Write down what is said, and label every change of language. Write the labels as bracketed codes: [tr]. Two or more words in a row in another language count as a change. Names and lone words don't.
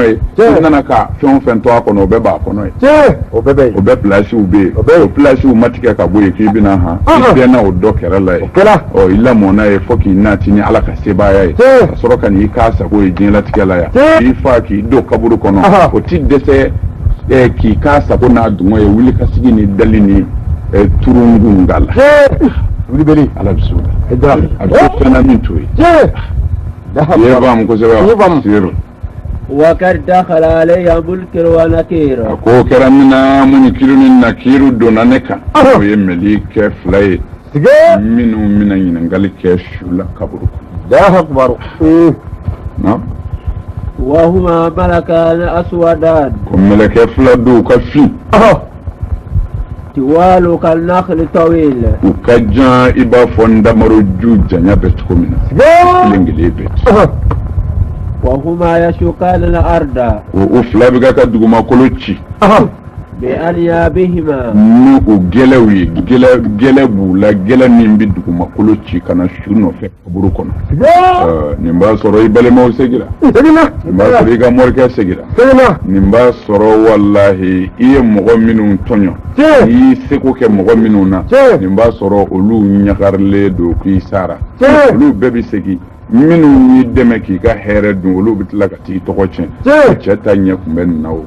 [bm] ye i nana ka fɛn o fɛn to a kɔnɔ o bɛɛ b'a kɔnɔ ye o bɛɛ pilasiw bɛ yen o pilasiw ma tigɛ ka bɔ yen k'i bɛna han i bɛnna o dɔ kɛrɛ la ye i lamɔnna ye fo k'i nati ni ala ka sebaaya ye ka sɔrɔ ka n'i k'a sago ye diɲɛlatigɛ la yan k'i fa k'i don kaburu kɔnɔ o ti dɛsɛ k'i k'a sago n'a dungɔ ye wuli ka sigi ni dali ni turungun da la wuli ala bisimila a bɛ fɛn na min to ye ye baamu kosɛbɛ siro [ar] وقد دخل علي منكر ونكير [bm] ko kɛra min na munkiru ni nakiru donna ne kan o ye melikɛ fila ye minnu mina ɲininkali kɛ su la kaburu kɔnɔ [ar] وهما ملكان أسودان [bm] ko melikɛ fila don ka fin [ar] طوال كالنخل طويل [bm] u ka jan i b'a fɔ ndamaro ju janya bɛ cogo min na kelen bɛ [ar] وهما يشقان الأرض [bm] o fila bɛ ka dugumakolo ci [ar] بأنيابهما [bm] ni o gɛlɛw ye gɛlɛ b'u la gɛlɛ min bɛ dugumakolo ci ka na su nɔfɛ kaburu kɔnɔ nin b'a sɔrɔ i balimaw segira nin b'a sɔrɔ i ka morikɛ segira nin b'a sɔrɔ wallahi i ye mɔgɔ minnu tɔɲɔ n'i y'i seko kɛ mɔgɔ minnu na nin b'a sɔrɔ olu ɲagarilen don k'i sara olu bɛɛ bɛ segin minnu y'i dɛmɛ k'i ka hɛrɛ dun olu bɛ tila ka t'i tɔgɔ tiɲɛ cɛ ta ɲɛ kun bɛ nin na o